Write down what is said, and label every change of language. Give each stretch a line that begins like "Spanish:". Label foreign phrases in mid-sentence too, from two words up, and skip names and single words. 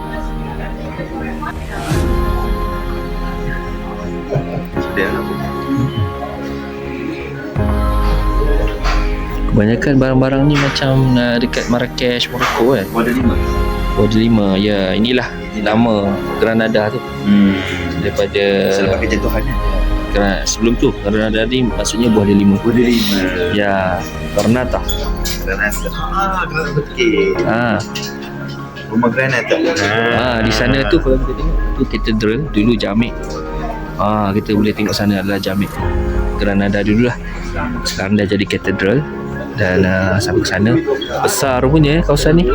Malay: Kebanyakan barang-barang ni macam dekat Marrakesh, Morocco kan. Border 5. Ya, inilah nama Granada tu. Daripada Selepas kejatuhan. Sebelum tu Granada ni maksudnya buah delima. Ya, Granada. Granada betul. Rumah Granada. Di sana tu kalau kita tengok tu katedral, dulu Jami'. Kita boleh tengok sana adalah Jami' Granada dululah. Sekarang dah jadi katedral. Dan sampai ke sana besar punya kawasan ni.